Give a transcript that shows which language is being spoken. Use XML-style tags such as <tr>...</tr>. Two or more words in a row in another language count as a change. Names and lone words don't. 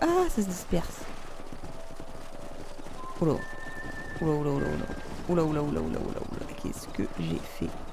<fr>Ah, ça se disperse. Oula. Oula, oula, oula, oula. Oula, oula, oula, oula, oula, oula. Qu'est-ce que j'ai fait?</fr>